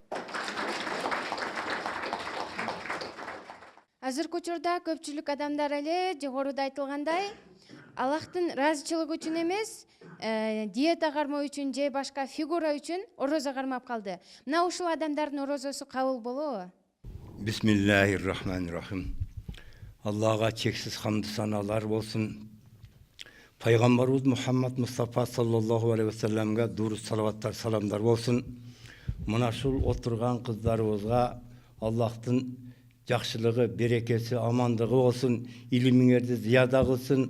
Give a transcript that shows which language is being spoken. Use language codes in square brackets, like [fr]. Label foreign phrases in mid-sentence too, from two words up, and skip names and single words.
[ky] Азыркы учурда көпчүлүк адамдар эле жогоруда айтылгандай Аллахтын ыраазычылыгы үчүн эмес, диета кармоо үчүн же башка фигура үчүн орозо кармап калды. Мына ушул адамдардын орозосу кабыл болобу? [ar] بسم الله الرحمن الرحيم. [kk] Аллаға чексіз хамды саналар болсын. Пайғамбарымыз Мұхаммад Мұстафа [ar] صلى الله عليه وسلم [kk] дұрыс салаваттар, саламдар болсын. Мына шул отырған қыздарымызға Аллахтың жақшылығы, берекесі, амандығы болсын, илимиңерді зияда қылсын.